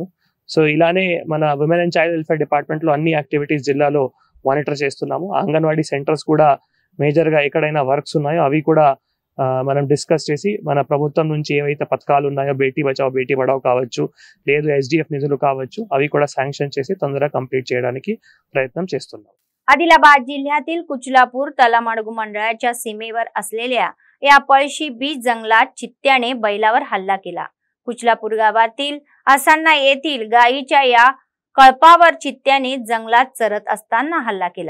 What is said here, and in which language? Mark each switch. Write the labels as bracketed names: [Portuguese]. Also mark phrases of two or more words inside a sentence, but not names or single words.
[Telugu] సో ఇలానే మన విమెన్ అండ్ చైల్డ్ వెల్ఫేర్ డిపార్ట్మెంట్ లో అన్ని యాక్టివిటీస్ జిల్లాలో మానిటర్ చేస్తున్నాము. అంగన్వాడీ సెంటర్స్ కూడా మేజర్ గా ఎక్కడైనా వర్క్స్ ఉన్నాయో అవి కూడా మనం డిస్కస్ చేసి మన ప్రభుత్వం నుంచి ఏవైతే పథకాలు ఉన్నాయో బేటీ బచావ్ బేటీ పడావ్ కావచ్చు, లేదు SDF నిధులు काవచ్చు, अवी కూడా శాంక్షన్ చేసి తొందరగా కంప్లీట్ చేయడానికి ప్రయత్నం చేస్తున్నాం. [Marathi] आदिलाबाद जिल्ह्यातील कुचलापूर तलामडगु मंडळाच्या सीमेवर असलेल्या या पळशी बीच जंगलात चित्त्याने बैलावर हल्ला केला. कुचलापूर गावातील असांना येथील गायीच्या या कळपावर चित्त्याने जंगलात चरत असताना हल्ला केला.